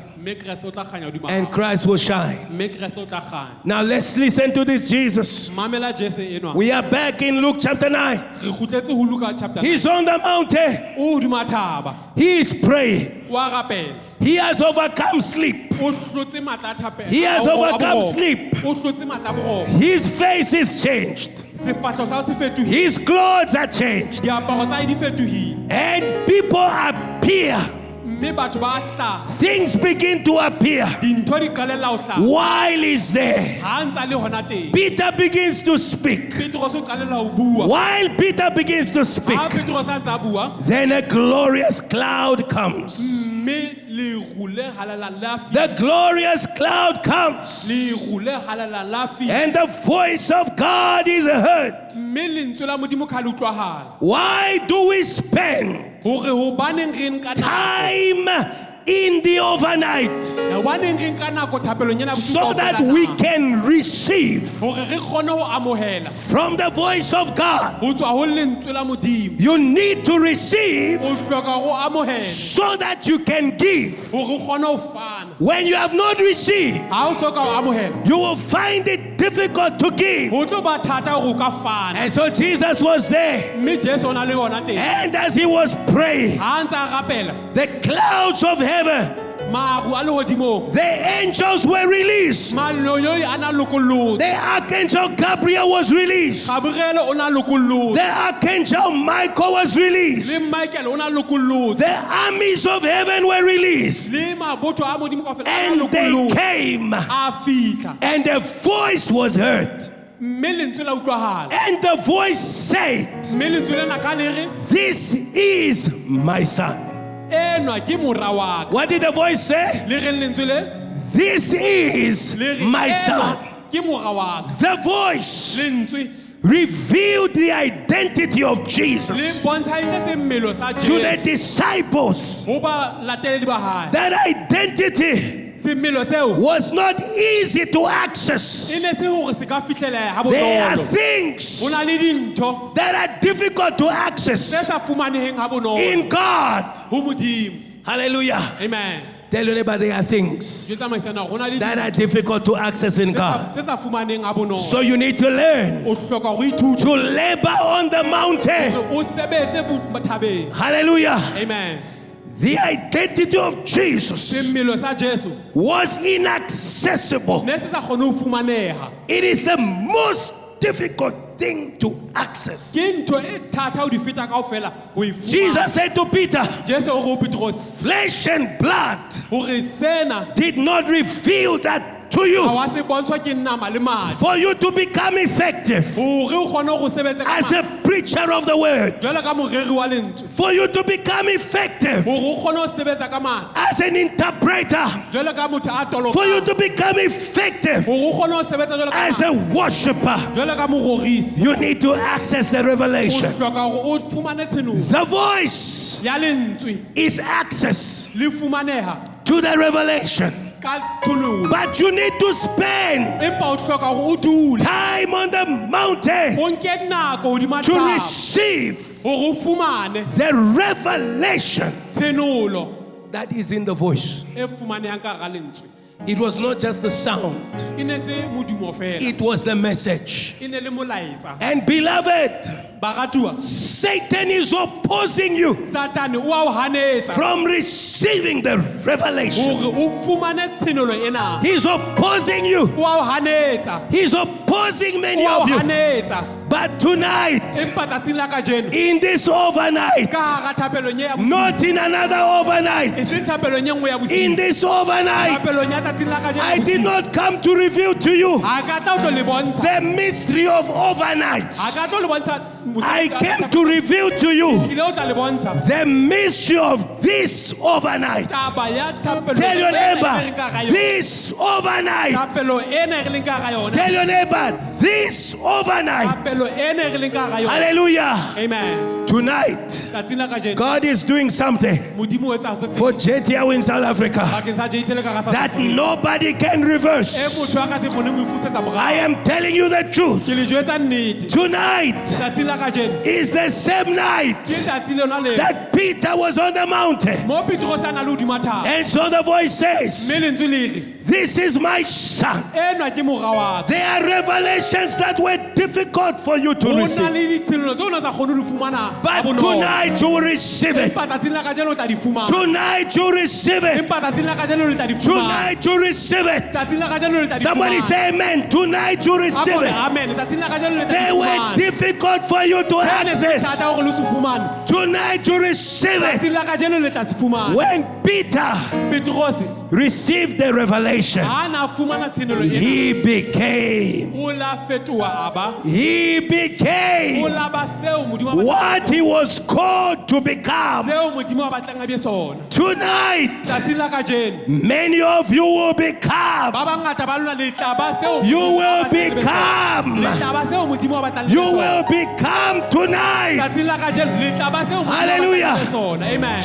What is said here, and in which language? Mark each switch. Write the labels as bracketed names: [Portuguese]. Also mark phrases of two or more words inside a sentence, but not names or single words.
[Southern Sotho] mme Kreste o tla kganya hodima [English] And [Southern Sotho] hao. [English] Christ will shine. [Southern Sotho] Mme Kreste o tla kganya. [English] Now let's listen to this Jesus. [Southern Sotho] Mamela Jesu enwa. [English] We are back in Luke chapter 9. [Southern Sotho] Re kgutletse ho Luka chapter 9. [English] He's on the mountain. [Southern Sotho] O hodima thaba. [English] He is praying. [Southern Sotho] Wa rapela. [English] He has overcome sleep. [Southern Sotho] O hlotse matla a thapelo. [English] He has overcome sleep. [Southern Sotho] O hlotse matla a boroko. [English] His face is changed. [Southern Sotho] Sefahleho sa hao se fetohile. [English] His clothes are changed. [Southern Sotho] Diaparo tsa hae di fetohile. [English] And people appear. [Southern Sotho] Mme batho ba hlaha. [English] Things begin to appear [Southern Sotho] Dintho di qalella ho hlaha. [English] while he's there. [Southern Sotho] Ha ntsa le hona teng. [English] Peter begins to speak. [Southern Sotho] Petros o qalella ho bua. [English] While Peter begins to speak, [Southern Sotho] Ha Petros a ntsa bua. [English] then a glorious cloud comes. [Southern Sotho] Mme leru le halala la fihla. [English] The glorious cloud comes. [Southern Sotho] Leru le halala la fihla. [English] And the voice of God is heard. [Southern Sotho] Mme lentswe la Modimo ka le utlwahala. [English] Why do we spend [Southern Sotho] Hore hobaneng re nka nako? [English] time in the overnight [Southern Sotho] Hobaneng re nka nako thapelong ena bosiu [English] so that [Southern Sotho] kaofela [English] we [Southern Sotho] naha? [English] can receive [Southern Sotho] Hore re kgone ho amohela [English] from the voice of God? [Southern Sotho] ho tswa ho lentswe la Modimo. [English] You need to receive [Southern Sotho] O hloka ho amohela [English] so that you can give. [Southern Sotho] hore o kgone ho fana. [English] When you have not received, [Southern Sotho] Ha o soka ho amohela, [English] you will find it difficult to give. [Southern Sotho] ho tlo ba thata hore o ka fana. [English] And so Jesus was there. [Southern Sotho] Mme Jesu o na le ona teng. [English] And as he was praying, [Southern Sotho] Ha ntse a rapela, [English] the clouds of heaven, [Southern Sotho] maru a lehodimong, [English] the angels were released. [Southern Sotho] malonyoi a na lokollotse, [English] The archangel Gabriel was released. [Southern Sotho] Gabriele o na lokollotse, [English] The archangel Michael was released. [Southern Sotho] le Michael o na lokollotse, [English] The armies of heaven were released. [Southern Sotho] le mabotho a Modimo kaofela a na [English] And they [Southern Sotho] lokollotse. [English] came. [Southern Sotho] A fihla, [English] And a voice was heard. [Southern Sotho] mme lentswe la utlwahala. [English] And the voice said, [Southern Sotho] Mme lentswe lena ka le re, [English] "This is my son." [Southern Sotho] enwa ke mora wa ka. [English] What did the voice say? [Southern Sotho] Le reng lentswe le? [English] "This is [Southern Sotho] Le re, [English] my [Southern Sotho] enwa [English] son." [Southern Sotho] ke mora wa ka. [English] The voice [Southern Sotho] Lentswe [English] revealed the identity of [Southern Sotho] le [English] Jesus [Southern Sotho] bontshahitse semelo sa [English] to the [Southern Sotho] Jesu [English] disciples. [Southern Sotho] ho ba latedi ba hae. [English] That identity [Southern Sotho] Semelo seo [English] was not easy to access. [Southern Sotho] e ne se hore se ka fihleleha ha [English] There are [Southern Sotho] bonolo. [English] things [Southern Sotho] Ho na le dintho [English] that are difficult to [Southern Sotho] tse [English] access [Southern Sotho] sa fumaneheng ha bonolo [English] in God. [Southern Sotho] ho Modimo. [English] Hallelujah. [Southern Sotho] Amen. [English] Tell your neighbor there are things [Southern Sotho] Ke tsamaisana hore ho na le [English] that [Southern Sotho] dintho [English] are difficult to access in God. [Southern Sotho] tse sa fumaneheng ha bonolo. [English] So you need to learn [Southern Sotho] O hloka ho ithuta [English] to labor on the mountain. [Southern Sotho] hore o sebetse thabeng. [English] Hallelujah. [Southern Sotho] Amen. [English] The identity of Jesus [Southern Sotho] Semelo sa Jesu [English] was inaccessible. [Southern Sotho] ne se sa kgone ho fumaneha. [English] It is the most difficult thing to access. [Southern Sotho] Ke ntho e thata ho di feta kaofela ho e fumana. [English] Jesus said to Peter, [Southern Sotho] Jesu o re ho Petros [English] "Flesh and blood [Southern Sotho] hore sena [English] did not reveal that to [Southern Sotho] ha [English] you [Southern Sotho] wa se bontshwa ke nama le madi. [English] for you to become effective [Southern Sotho] Hore o kgone ho sebetsa ka [English] as a preacher of the word, [Southern Sotho] jwalo ka moreri wa lentswe. [English] for you to become effective [Southern Sotho] Hore o kgone ho sebetsa ka madi. [English] as an interpreter, [Southern Sotho] Jwalo ka motho a tolofang. [English] for you to become effective [Southern Sotho] Hore o kgone ho sebetsa jwalo ka [English] as a worshiper. [Southern Sotho] jwalo ka mororisi. [English] You need to access the [Southern Sotho] O [English] revelation. [Southern Sotho] hloka hore o fumane tshenolo [English] The voice [Southern Sotho] ya lentswe [English] is access [Southern Sotho] le fumaneha [English] to the revelation. [Southern Sotho] ka thololo. [English] But you need to spend [Southern Sotho] Empa o hloka hore o dule [English] time on the mountain [Southern Sotho] o nke nako hodima [English] to [Southern Sotho] thaba [English] receive [Southern Sotho] hore o fumane [English] the revelation [Southern Sotho] tshenolo [English] that is in the voice. [Southern Sotho] e fumanehang ka hara lentswe. [English] It was not just the sound, [Southern Sotho] E ne se modumo fela, [English] it was the message. [Southern Sotho] e ne le molaetsa. [English] And beloved, [Southern Sotho] Baratuwa, [English] Satan is opposing you [Southern Sotho] Satane o a o hanetsa [English] from receiving the revelation. [Southern Sotho] hore o fumane tshenolo ena. [English] He's opposing you. [Southern Sotho] O a o hanetsa, [English] He's opposing many [Southern Sotho] o a o [English] of you. [Southern Sotho] hanetsa. [English] But tonight, [Southern Sotho] Empa tsatsing la kajeno [English] in this overnight, [Southern Sotho] ka hara thapelong ya bosiu, [English] not in another [Southern Sotho] e [English] overnight, [Southern Sotho] seng thapelong e nngwe ya [English] in [Southern Sotho] bosiu, [English] this overnight, [Southern Sotho] thapelong ya tsatsing la kajeno [English] I did [Southern Sotho] bosiu. [English] not come to reveal to you [Southern Sotho] Ha ka tla o tlo le bontsha, [English] the mystery of [Southern Sotho] ha [English] overnights. [Southern Sotho] ka tlo le bontsha [English] I came to reveal to you [Southern Sotho] ile o tla le bontsha [English] the mystery of this overnight. [Southern Sotho] taba ya thapelo [English] Tell your [Southern Sotho] ena e [English] neighbor, [Southern Sotho] re leng ka hara yona. [English] this overnight. [Southern Sotho] Thapelo ena e re leng ka hara yona. [English] Tell your neighbor, this overnight. [Southern Sotho] Thapelo ena e re leng ka hara yona. [English] Hallelujah. [Southern Sotho] Amen. [English] Tonight, [Southern Sotho] tsatsing la kajeno [English] God is doing something [Southern Sotho] modimo o etsa se [English] for JTO in South Africa [Southern Sotho] bakeng sa JTL ka South [English] that [Southern Sotho] Africa. [English] nobody can [Southern Sotho] E [English] reverse. [Southern Sotho] motho a ka se kgone go iputsetsa morao. [English] I am telling you the truth. [Southern Sotho] Ke le jwetsa nnete [English] Tonight [Southern Sotho] tsatsing la kajeno [English] is the same night [Southern Sotho] ke tsatsi lona le [English] that Peter was on the mountain. [Southern Sotho] mo Petros a na le hodima thaba [English] And so the voice says, [Southern Sotho] mme lentswe le re [English] this is my son. [Southern Sotho] enwa ke mora wa ka. [English] There are revelations that were difficult for you to [Southern Sotho] Ho na [English] receive. [Southern Sotho] le ditirelo tse o ne sa kgone ho di fumana [English] But [Southern Sotho] ka bonolo. [English] tonight you will receive it. [Southern Sotho] Empa tsatsing la kajeno o tla di fumana. [English] Tonight you receive it. [Southern Sotho] Empa tsatsing la kajeno le tla di fumana. [English] Tonight you receive it. [Southern Sotho] Tsatsing la kajeno le tla di fumana. [English] Somebody say amen. Tonight you receive [Southern Sotho] Ako re [English] it. [Southern Sotho] amen. Tsatsing la kajeno le tla [English] They [Southern Sotho] di [English] were [Southern Sotho] fumana. [English] difficult for you to access. [Southern Sotho] Thata hore le se fumane. [English] Tonight you receive [Southern Sotho] Tsatsing [English] it. [Southern Sotho] la kajeno le tla se fumana. [English] When Peter [Southern Sotho] Petros [English] received the revelation, [Southern Sotho] ha na fumana tshenelo ena. [English] he became [Southern Sotho] O la fetoha aba. [English] He [Southern Sotho] O [English] became [Southern Sotho] la ba seo modimo a batlang- [English] what he was called to become. [Southern Sotho] seo modimo a batlang a be sona. [English] Tonight, [Southern Sotho] Tsatsing la kajeno [English] many of you will become. [Southern Sotho] ba bangata ba lona le tla ba seo [English] You [Southern Sotho] modimo a [English] will [Southern Sotho] batlang le be sona. [English] become. [Southern Sotho] Le tla ba seo modimo a batlang le be [English] You [Southern Sotho] sona. [English] will become tonight. [Southern Sotho] Tsatsing la kajeno le tla ba seo modimo a [English] Hallelujah. [Southern Sotho] batlang le be sona. Amen.